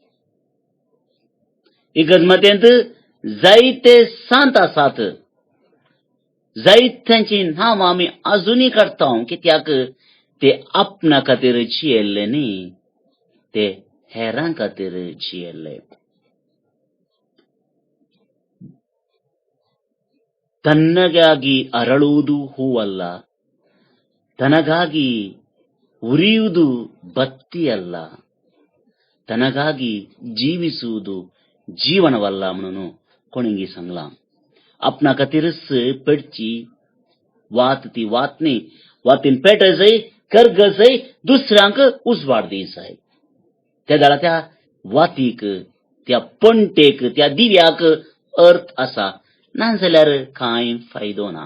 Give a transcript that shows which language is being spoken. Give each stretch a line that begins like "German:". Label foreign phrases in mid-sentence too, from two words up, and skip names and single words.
Konkani: इगर्जेंत जायते सांत आसात, जायत्यांची नांवां आमी अजुनी काडटा. कित्याक ते आपणा खातीर जियेल्ले न्ही, ते हेरां खातीर जियेल्ले.
Kannada: ತನ್ನಗಾಗಿ ಅರಳುವುದು ಹೂವಲ್ಲ, ತನಗಾಗಿ ಉರಿಯುವುದು ಬತ್ತಿಯಲ್ಲ, ತನಗಾಗಿ ಜೀವಿಸುವುದು ಜೀವನವಲ್ಲ
Konkani: म्हणून कोणींगी सांगला. आपणा खातीरच पेटची वात ती वात न्ही, वातीन पेट जाय, कर्ग जाय, दुसऱ्यांक उजवाड दी जाय. त्या जाल्यार त्या वातीक, त्या पंटेक, त्या दिव्याक अर्थ आसा, नाजाल्यार कांय फायदो ना.